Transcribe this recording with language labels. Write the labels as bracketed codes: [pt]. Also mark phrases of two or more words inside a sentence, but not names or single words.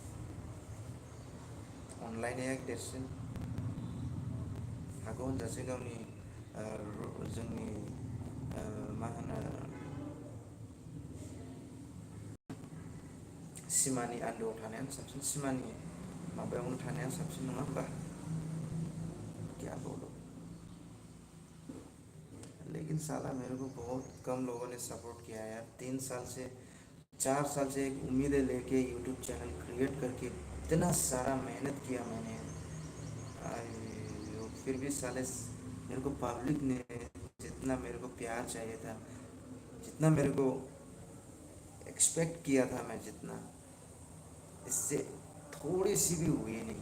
[brx] अनलायनाया देरसिन हागौ होनजासे गावनि जोंनि मा होनो सिमानि आन्दोआव थानायानो साबसिन, सिमानि माबायावनो थानाया साबसिन नङा होमबा? [hi] क्या बोलो। लेकिन साला मेरे को बहुत कम लोगों ने सपोर्ट किया है यार। 3 साल से 4 साल से एक उम्मीदें लेके यूट्यूब [en] channel create [hi] करके इतना सारा मेहनत किया मैंने, फिर भी साले मेरे को पब्लिक ने जितना मेरे को प्यार चाहिए था, जितना मेरे को एक्सपेक्ट किया था मैं, जितना इससे थोड़ी सी भी हुई नहीं।